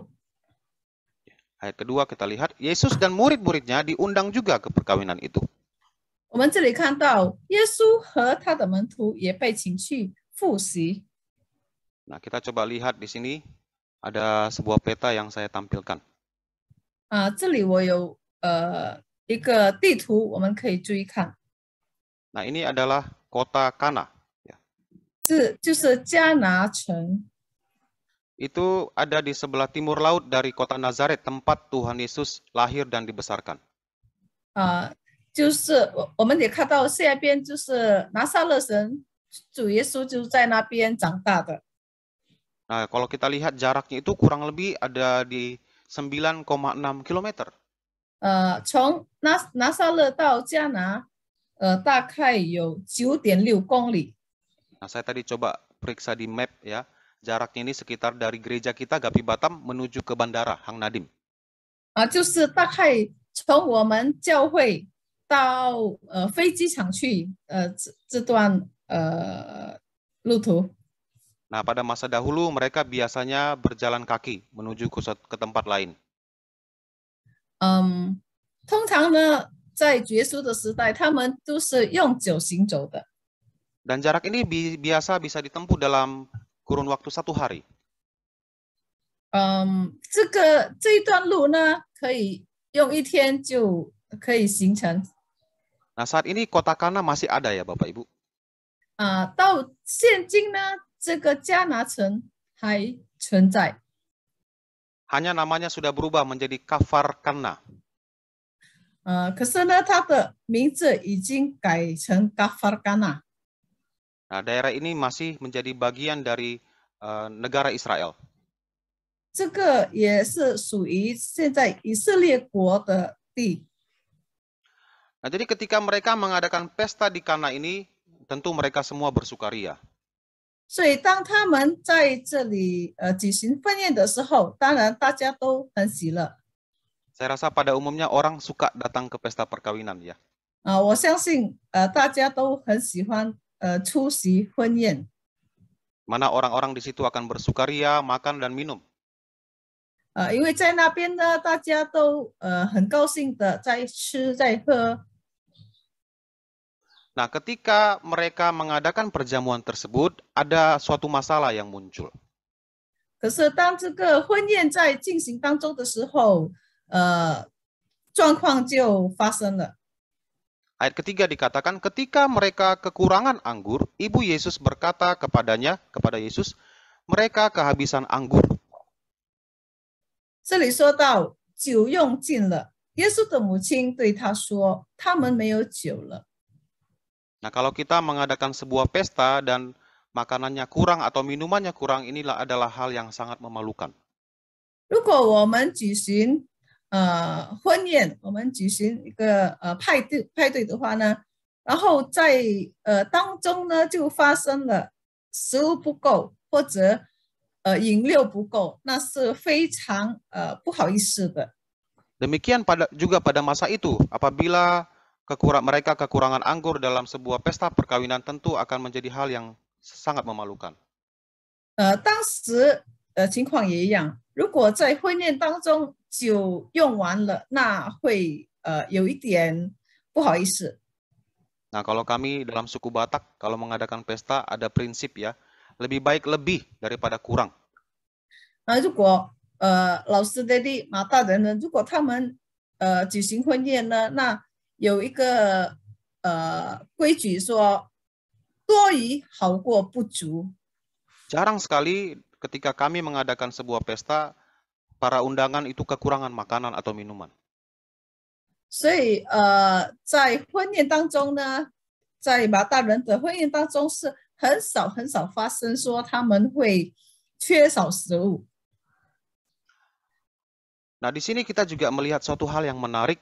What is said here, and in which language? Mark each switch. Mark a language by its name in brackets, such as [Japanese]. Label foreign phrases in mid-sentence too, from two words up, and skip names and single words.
[Indonesian] Ayat kedua kita lihat, Yesus dan murid-muridnya diundang juga ke perkawinan itu. [Chinese] 我们这里看到耶稣和他的门徒也被请去赴席。 [Indonesian] Nah, kita coba lihat di sini ada sebuah peta yang saya tampilkan. [Chinese] 这里我有一个地图，我们可以注意看。 [Indonesian] Nah, ini adalah kota Kana. [Chinese] 这就是迦拿城。 [Indonesian] Itu ada di sebelah timur laut dari kota Nazaret, tempat Tuhan Yesus lahir dan dibesarkan. [Chinese] 就是我们也看到下边就是拿撒勒城，主耶稣就在那边长大的。 [Indonesian] Nah, kalau kita lihat jaraknya itu kurang lebih ada di 9,6 km. [Chinese] 从拿撒勒到迦拿，大概有9.6公里。 [Indonesian] Nah, saya tadi coba periksa di map ya. Jaraknya ini sekitar dari gereja kita Gapi Batam menuju ke bandara Hang Nadim. [Chinese] 就是大概从我们教会到飞机场去，这段路途。 [Indonesian] Nah, pada masa dahulu mereka biasanya berjalan kaki menuju ke tempat lain. [Chinese] 通常呢，在耶稣的时代，他们都是用脚行走的。 [Indonesian] Dan jarak ini biasa bisa ditempuh dalam kurun waktu 1 hari. [Chinese] 这一段路呢，可以用1天就可以行程。 [Indonesian] Nah, saat ini kota Kana masih ada ya Bapak Ibu? [Chinese] 到现今呢，这个迦拿城还存在。 [Indonesian] Hanya namanya sudah berubah menjadi Kafar Kana. [Chinese] 可是呢，它的名字已经改成嘎法尔干纳。 [Indonesian] Nah, daerah ini masih menjadi bagian dari negara Israel. [Chinese] 这个也是属于现在以色列国的地。 [Indonesian] Nah, jadi ketika mereka mengadakan pesta di Kana ini, tentu mereka semua bersukaria. [Chinese] 所以当他们在这里举行婚宴的时候，当然大家都很喜乐。 [Indonesian] Saya rasa pada umumnya orang suka datang ke pesta perkawinan ya. [Chinese] 我相信大家都很喜欢出席婚宴。 [Indonesian] Mana orang-orang di situ akan bersukaria, makan dan minum. [Chinese] 因为在那边呢，大家都很高兴的在吃在喝。 [Indonesian] Nah, ketika mereka mengadakan perjamuan tersebut, ada suatu masalah yang muncul. [Chinese] 可是当这个婚宴在进行当中的时候，状况就发生了。 [Indonesian] Ayat ketiga dikatakan, ketika mereka kekurangan anggur, ibu Yesus berkata kepada Yesus, mereka kehabisan anggur. [Chinese] 这里说到酒用尽了，耶稣的母亲对他说：“他们没有酒了。” [Indonesian] Nah, kalau kita mengadakan sebuah pesta dan makanannya kurang atau minumannya kurang, inilah adalah hal yang sangat memalukan. [Chinese] 如果我们举行婚宴，我们举行一个派对的话呢，然后在当中呢就发生了食物不够或者饮料不够，那是非常不好意思的。 [Indonesian] Demikian juga pada masa itu, apabila mereka kekurangan anggur dalam sebuah pesta perkawinan, tentu akan menjadi hal yang sangat memalukan. [Chinese] 当时情况也一样，如果在婚宴当中酒用完了，那会有一点不好意思。 [Indonesian] Nah, kalau kami dalam suku Batak, kalau mengadakan pesta ada prinsip ya, lebih baik lebih daripada kurang. [Chinese] 如果老师的马大人呢，如果他们举行婚宴呢，那有一个规矩说，多余好过不足。 [Indonesian] Jarang sekali ketika kami mengadakan sebuah pesta, para undangan itu kekurangan makanan atau minuman. [Chinese] 所以在婚宴当中呢，在马大人的婚宴当中是很少发生说他们会缺少食物。 [Indonesian] Nah, di sini kita juga melihat suatu hal yang menarik.